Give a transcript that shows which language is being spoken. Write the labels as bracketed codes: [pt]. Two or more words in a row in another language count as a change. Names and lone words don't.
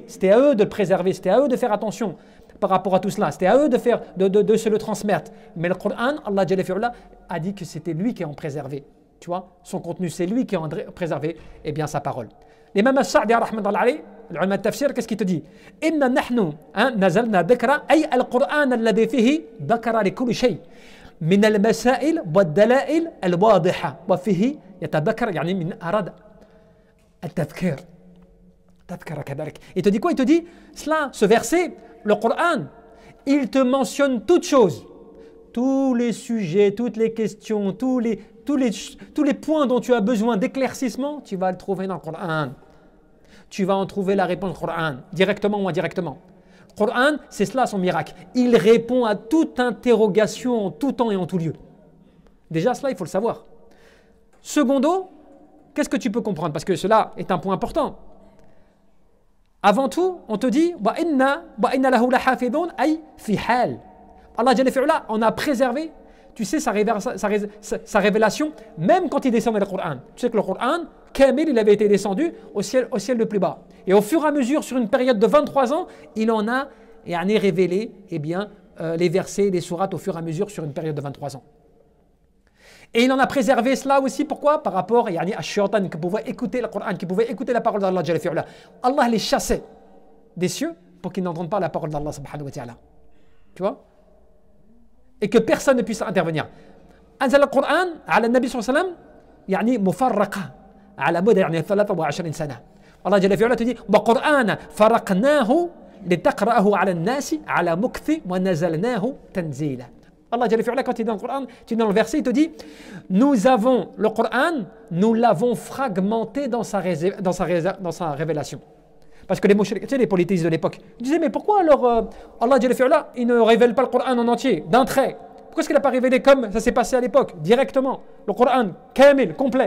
[fr] C'était à eux de le préserver, c'était à eux de faire attention par rapport à tout cela. C'était à eux de se le transmettre. Mais le Coran, Allah a dit que c'était lui qui en préservé. Tu vois, son contenu, c'est lui qui en préservé, et bien sa parole. L'imam al-Sa'di, [ar] علماء التفسير, [fr] qu'est-ce qu'il te dit? [ar] إنا نحن نزلنا الذكر أي القرآن الذي فيه ذكر لكل شيء من المسائل والدلائل الواضحة وفيه يتذكر يعني من أراد التذكير. [fr] Il te dit quoi? Il te dit cela, ce verset, le Coran, il te mentionne toutes choses, tous les sujets, toutes les questions, tous les points dont tu as besoin d'éclaircissement, tu vas le trouver dans le Coran. Tu vas en trouver la réponse au Coran, directement ou indirectement. Le Coran, c'est cela son miracle. Il répond à toute interrogation en tout temps et en tout lieu. Déjà, cela, il faut le savoir. Secondo, qu'est-ce que tu peux comprendre? Parce que cela est un point important. Avant tout, on te dit « [ar] وإنا له لحافظون أي في حال ». [fr] Allah [ar] جل وعلا [fr] en a préservé, tu sais, sa révélation, même quand il descendait le Coran. Tu sais que le Coran, Kamil, il avait été descendu au ciel le plus bas. Et au fur et à mesure, sur une période de 23 ans, il en a révélé les versets, les sourates au fur et à mesure sur une période de 23 ans. Et il en a préservé cela aussi, pourquoi? Par rapport à Shaitan qui pouvait écouter le Coran, qui pouvait écouter la parole d'Allah. Allah les chassait des cieux pour qu'ils n'entendent pas la parole d'Allah [ar] سبحانه وتعالى. [fr] Tu vois? Et que personne ne puisse intervenir. [ar] أنزل القرآن على النبي صلى الله عليه وسلم يعني مفرقة على مدى 23 سنة. الله جل وعلا [fr] te dit [ar] وقرآن فرقناه لتقرأه على الناس على مكث ونزلناه تنزيلا. [fr] Allah [ar] جل وعلا, [fr] quand il est dans le Coran, tu es dans le verset, il te dit nous avons le Coran, nous l'avons fragmenté dans sa révélation. Parce que les mouchriks, tu sais, les polythéistes de l'époque, ils disaient mais pourquoi alors Allah [ar] جل وعلا, [fr] il ne révèle pas le Coran en entier, d'un trait? Pourquoi est-ce qu'il n'a pas révélé comme ça s'est passé à l'époque, directement, le Coran, kamil, complet?